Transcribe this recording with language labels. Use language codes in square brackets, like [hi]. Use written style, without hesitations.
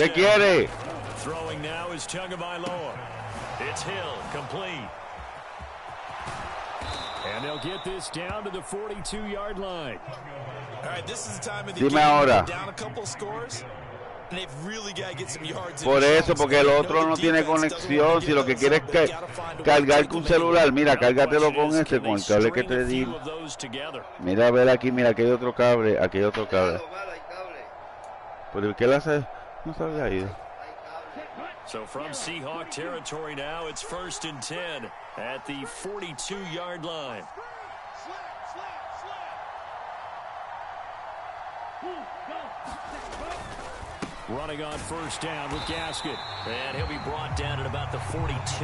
[es] ¿Qué quiere? [en] Throwing now is Tagovailoa. It's Hill, complete. And they'll get this down to the 42-yard line. All right, this is the time of the [es] Dime [en] game [es] ahora. [en] down a couple scores. And they've really got to get some yards. [es] Por eso, porque el otro no tiene conexión. Si lo que quiere es cargar con un celular, mira, cárgatelo con este, con el cable que te di. Mira, a ver aquí, mira, aquí hay otro cable, aquí hay otro cable. ¿Pero qué le hace? No se había ido. [en] So from Seahawk territory now, it's 1st and 10 at the 42-yard line. Running on first down with Gaskin. And he'll be brought down at about the 42.